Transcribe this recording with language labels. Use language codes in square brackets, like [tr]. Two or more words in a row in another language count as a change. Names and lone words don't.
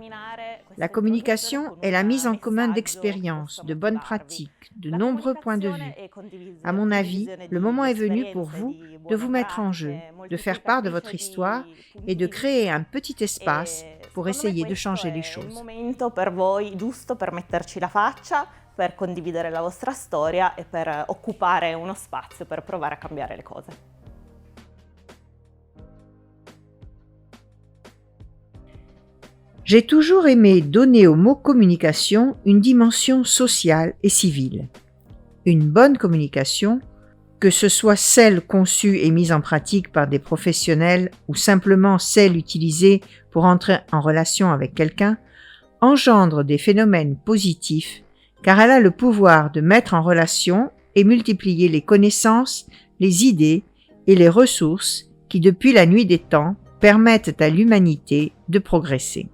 [fr] La communication est la mise en commun d'expériences, de bonnes pratiques, de nombreux points de vue. À mon avis, le moment est venu pour vous de vous mettre en jeu, de faire part de votre histoire et de créer un petit espace pour essayer de changer les choses. [it] Per condividere la vostra storia e per occupare uno spazio per provare a cambiare le cose. [fr] J'ai toujours aimé donner au mot communication une dimension sociale et civile. Une bonne communication, que ce soit celle conçue et mise en pratique par des professionnels ou simplement celle utilisée pour entrer en relation avec quelqu'un, engendre des phénomènes positifs car elle a le pouvoir de mettre en relation et multiplier les connaissances, les idées et les ressources qui, depuis la nuit des temps, permettent à l'humanité de progresser.